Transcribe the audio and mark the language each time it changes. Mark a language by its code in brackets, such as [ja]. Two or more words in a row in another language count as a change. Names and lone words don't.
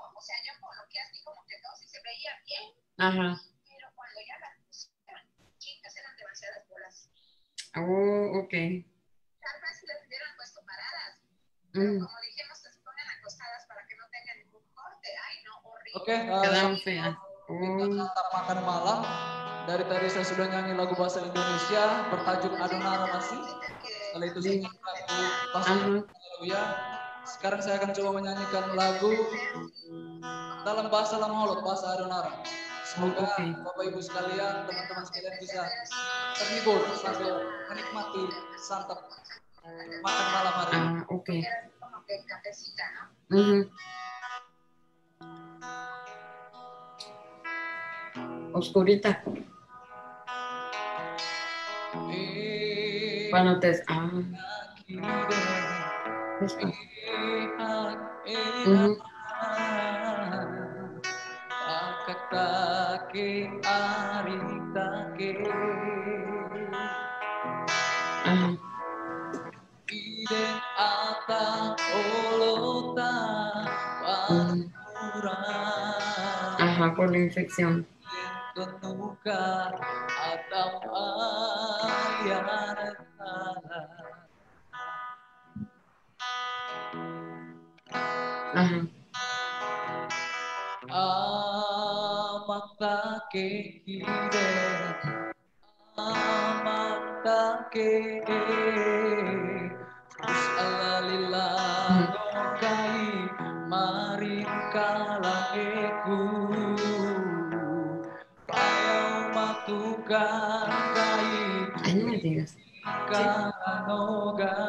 [es] O sea, yo con lo que así como que todo sí se veía bien. Ajá. Pero cuando ya las pusieron, chicas, eran demasiadas bolas. Oh, ok. Tal vez si las hubieran puesto paradas. Pero como dijimos, que se pongan acostadas para que no tengan ningún corte. Ay, no, horrible. [id] Oke, [es] Quedaron feas. [id] kita makan malam. Dari tadi saya sudah nyanyi lagu bahasa Indonesia bertajuk Adonara Masih. Setelah itu saya nyanyi lagu bahasa Haleluya. Sekarang saya akan coba menyanyikan lagu dalam bahasa Lamholot, bahasa Adonara. Semoga Bapak Ibu sekalian, teman-teman sekalian bisa terhibur sambil menikmati santap makan malam hari ini. Oke. Oscurita. Panotes. [slp] Akatake aritake Iden ata olota panura [es] Ajá, por la infección. [slp] Kenuka atam ayana [es] Ajá. [slp] Amatake hide amatake terus alalila kai marin kalakeku payau matukan kai kanoga